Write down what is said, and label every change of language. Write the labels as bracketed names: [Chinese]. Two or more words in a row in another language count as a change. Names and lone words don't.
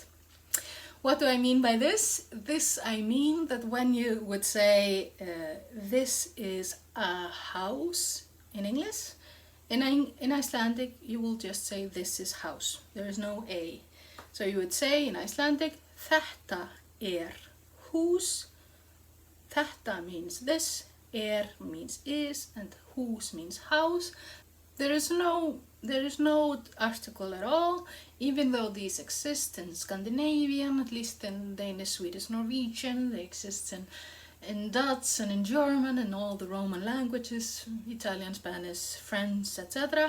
[English] What do I mean by this? I mean that when you would say this is a house in English, in Icelandic, you will just say this is house. There is no a. So you would say in Icelandic, [Icelandic] þetta hús. [English] Þetta means this, means is, and hús means house. There is no article at all, even though these exist in Scandinavian, at least in Danish, Swedish, Norwegian. They exist in Dutch and in German and all the Roman languages, Italian, Spanish, French, etc.